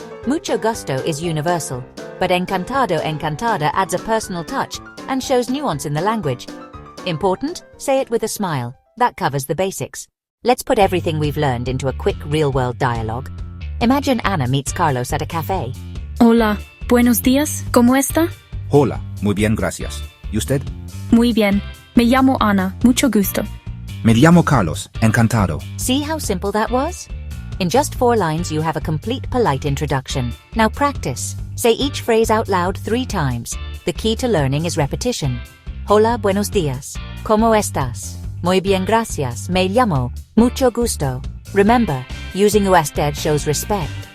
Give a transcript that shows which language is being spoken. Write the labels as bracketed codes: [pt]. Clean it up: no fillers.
[en] Mucho gusto is universal, but encantado, encantada adds a personal touch and shows nuance in the language. Important? Say it with a smile. That covers the basics. Let's put everything we've learned into a quick real-world dialogue. Imagine Ana meets Carlos at a cafe. [es] Hola, buenos días, ¿cómo está? Hola, muy bien, gracias. ¿Y usted? Muy bien, me llamo Ana, mucho gusto. Me llamo Carlos, encantado. [en] See how simple that was? In just 4 lines, you have a complete polite introduction. Now practice. Say each phrase out loud 3 times. The key to learning is repetition. [es] Hola, buenos días. ¿Cómo estás? Muy bien, gracias. Me llamo. Mucho gusto. [en] Remember, using usted shows respect.